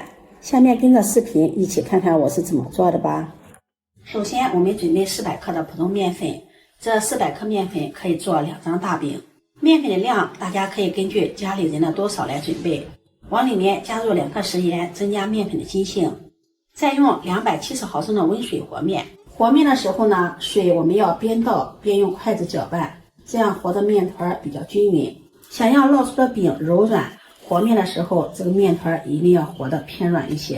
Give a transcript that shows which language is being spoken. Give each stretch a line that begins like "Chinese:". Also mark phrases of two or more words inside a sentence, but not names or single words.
Chinese: 下面跟着視頻一起看看我是怎麼做的吧。首先我們準備400克的普通麵粉，這400克麵粉可以做2張大餅。麵粉的量大家可以根據家裡人的多少來準備，往裡面加入2克食鹽，增加麵粉的筋性。再用270毫升的溫水和面。和面的時候呢，水我們要邊倒邊用筷子搅拌，這樣和的面团比較均匀。想要烙出的餅柔軟，和面的時候这個面团一定要和的偏軟一些。